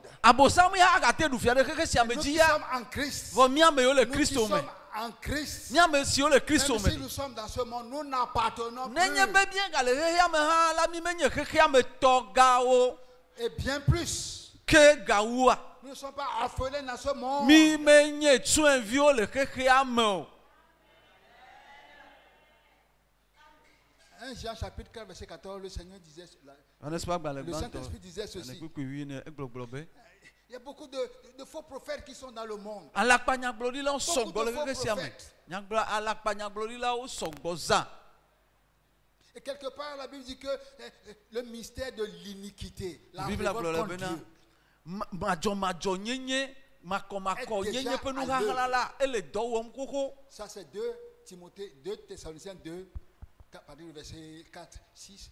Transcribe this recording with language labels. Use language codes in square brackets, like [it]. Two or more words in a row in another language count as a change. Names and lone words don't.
[fr] Nous qui sommes en Christ. Nous qui sommes en Christ. Même si nous sommes dans ce monde, nous n'appartenons plus. Et bien plus. Nous ne sommes pas orphelins dans ce monde. [ee] Mi menye tuen vio le kekea me. [fr] 1 Jean chapitre 4 verset 14, le Seigneur disait cela. Le Saint-Esprit disait ceci. Il y a beaucoup de faux prophètes qui sont dans le monde. Et quelque part, la Bible dit que le mystère de l'iniquité, la révolte contre Dieu, ça c'est 2 Thessaloniciens 2, verset 4, 6.